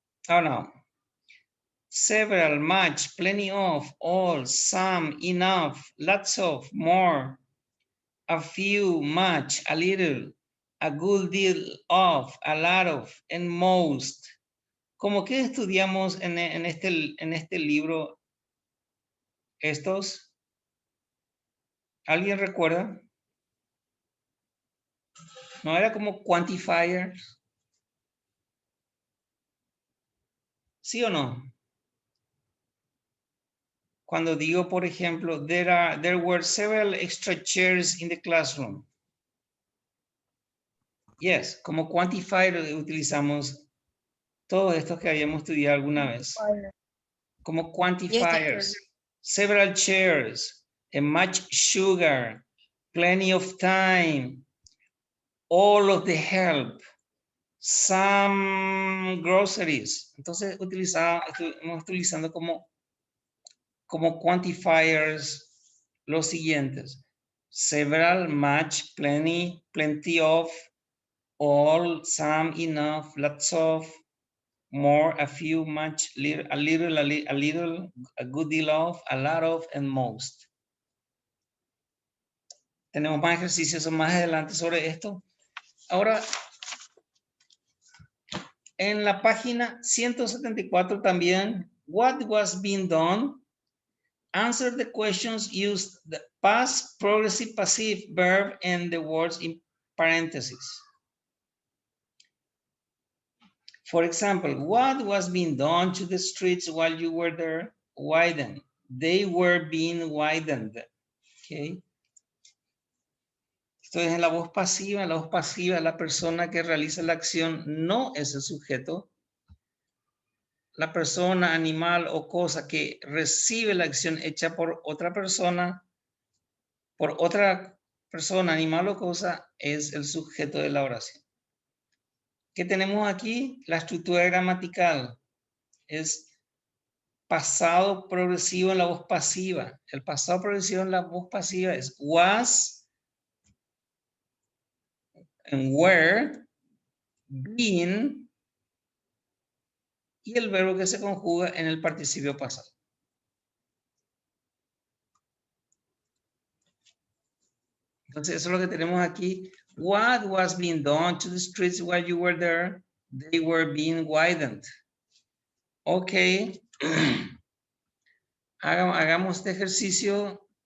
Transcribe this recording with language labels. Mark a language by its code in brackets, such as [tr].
[en] Oh no. Several, much, plenty of, all, some, enough, lots of, more, a few, much, a little, a good deal of, a lot of, and most. [es] ¿Cómo que estudiamos en este libro estos? ¿Alguien recuerda? ¿No era como quantifiers? ¿Sí o no? Cuando digo, por ejemplo, [en] there were several extra chairs in the classroom. [es] Yes, como quantifier utilizamos todos estos que habíamos estudiado alguna vez. Como quantifiers. [en] Several chairs, much sugar, plenty of time, all of the help, some groceries. [es] Entonces estamos utilizando como quantifiers los siguientes. [en] Several, much, plenty, plenty of, all, some, enough, lots of, more, a few, much, a little, a good deal of, a lot of, and most. [es] Tenemos más ejercicios más adelante sobre esto. Ahora, en la página 174 también, [en] what was being done? Answer the questions, use the past, progressive, passive verb, and the words in parentheses. For example, what was being done to the streets while you were there? Widened. They were being widened. [es] Okay. Esto es en la voz pasiva. En la voz pasiva, la persona que realiza la acción no es el sujeto. La persona, animal o cosa que recibe la acción hecha por otra persona, animal o cosa, es el sujeto de la oración. ¿Qué tenemos aquí? La estructura gramatical es pasado progresivo en la voz pasiva. El pasado progresivo en la voz pasiva es was, and were, been, y el verbo que se conjuga en el participio pasado. Entonces, eso es lo que tenemos aquí. [en] What was being done to the streets while you were there? They were being widened. Ok. [es] Hagamos este ejercicio.